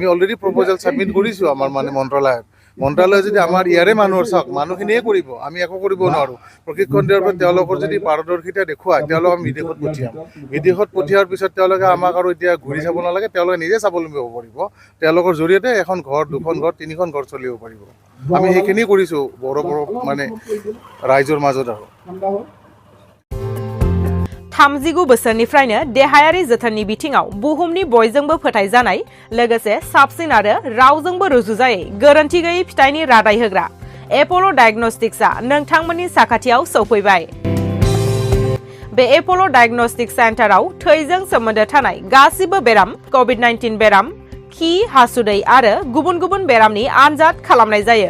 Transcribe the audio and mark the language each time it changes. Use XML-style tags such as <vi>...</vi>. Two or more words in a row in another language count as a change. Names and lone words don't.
<en>already proposal submit</en> <as>কৰিছোঁ আমাৰ মানে মন্ত্ৰালয়ে যদি আমাৰ ইয়াৰে মানুহৰ চাওক মানুহখিনিয়ে কৰিব আমি একো কৰিব নোৱাৰোঁ প্ৰশিক্ষণ দিয়াৰ পিছত তেওঁলোকৰ যদি পাৰদৰ্শিতা দেখুৱায় তেওঁলোক আমি বিদেশত পঠিয়াৰ পিছত তেওঁলোকে আমাক আৰু এতিয়া ঘূৰি চাব নালাগে তেওঁলোকে নিজে স্বাৱলম্বী হ'ব পাৰিব তেওঁলোকৰ জৰিয়তে এখন ঘৰ 2খন ঘৰ 3খন ঘৰ চলিব পাৰিব আমি সেইখিনি কৰিছোঁ বড়ো মানে ৰাইজৰ মাজত আৰু</as> <brx>39 बोसोरनिफ्रायनो देहायारि जोथोननि बिथिङाव बुहुमनि बयजोंबो फोथायजानाय लोगोसे साबसिन आरो रावजोंबो रुजुजायै गोरोन्थि गैयै फिथाइनि रादाय होग्रा एप'ल' डायग्नोस्टिक्सआ नोंथांमोननि साखाथियाव सौफैबाय। बे एप'ल' डायग्नोस्टिक सेन्टाराव थैजों सोमोन्दो थानाय गासिबो बेराम, कभिड-19 बेराम, खि, हासुदै आरो गुबुन गुबुन बेरामनि आनजाद खालामनाय जायो।</brx>